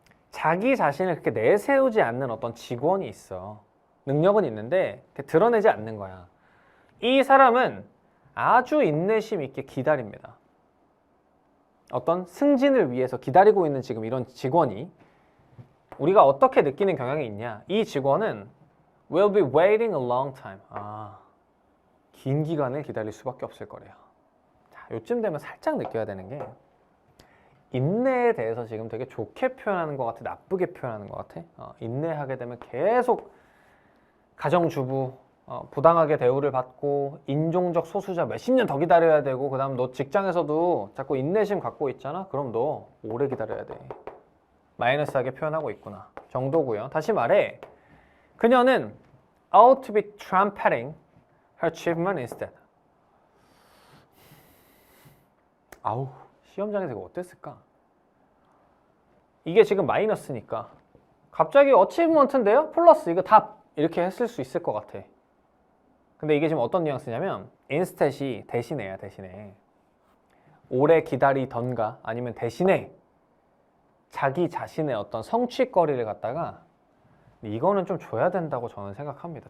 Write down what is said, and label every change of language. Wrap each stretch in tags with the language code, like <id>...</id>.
<ko>자기 자신을 그렇게 내세우지 않는 어떤 직원이 있어. 능력은 있는데 드러내지 않는 거야. 이 사람은 아주 인내심 있게 기다립니다. 어떤 승진을 위해서 기다리고 있는 지금 이런 직원이 우리가 어떻게 느끼는 경향이 있냐? 이 직원은</ko> <en>will be waiting a long time.</en> <ko>긴 기간을 기다릴 수밖에 없을 거래요. 자, 요쯤 되면 살짝 느껴야 되는 게 인내에 대해서 지금 되게 좋게 표현하는 것 같아? 나쁘게 표현하는 것 같아? 인내하게 되면 계속 가정주부 부당하게 대우를 받고 인종적 소수자 몇십 년 더 기다려야 되고 그 다음 너 직장에서도 자꾸 인내심 갖고 있잖아? 그럼 너 오래 기다려야 돼. 마이너스하게 표현하고 있구나 정도고요. 다시 말해 그녀는</ko> <en>ought to be trumpeting her achievement instead.</en> <ko>아우 시험장에서 이거 어땠을까? 이게 지금 마이너스니까 갑자기 achievement인데요? 플러스 이거 답 이렇게 했을 수 있을 것 같아. 근데 이게 지금 어떤 뉘앙스냐면 instead이 대신에야 대신에 오래 기다리던가 아니면 대신에 자기 자신의 어떤 성취거리를 갖다가 이거는 좀 줘야 된다고 저는 생각합니다.</ko>